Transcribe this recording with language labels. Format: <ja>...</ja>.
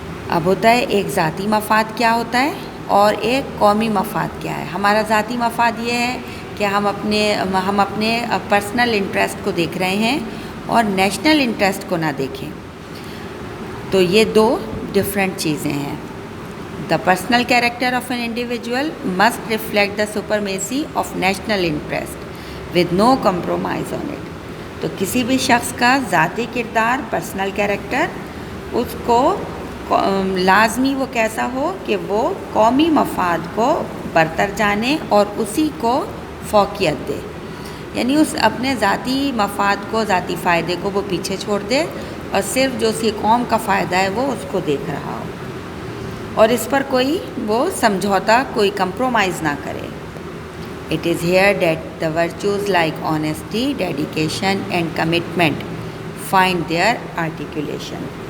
<ur>اب ہوتا ہے ایک ذاتی مفاد کیا ہوتا ہے اور ایک قومی مفاد کیا ہے. ہمارا ذاتی مفاد یہ ہے کہ ہم اپنے پرسنل انٹرسٹ کو دیکھ رہے ہیں اور نیشنل انٹرسٹ کو نہ دیکھیں. تو یہ دو ڈفرینٹ چیزیں ہیں.</ur> <en>The personal character of an individual must reflect the supremacy of national interest with no compromise on it.</en> <ur>تو کسی بھی شخص کا ذاتی کردار، پرسنل کیریکٹر، اس کو لازمی وہ کیسا ہو کہ وہ قومی مفاد کو برتر جانے اور اسی کو فوقیت دے. یعنی اس اپنے ذاتی مفاد کو، ذاتی فائدے کو وہ پیچھے چھوڑ دے اور صرف جو اسی قوم کا فائدہ ہے وہ اس کو دیکھ رہا ہو. اور اس پر کوئی وہ سمجھوتا کوئی کمپرومائز نہ کرے.</ur> <en>It is here that the virtues like honesty, dedication and commitment find their articulation.</en>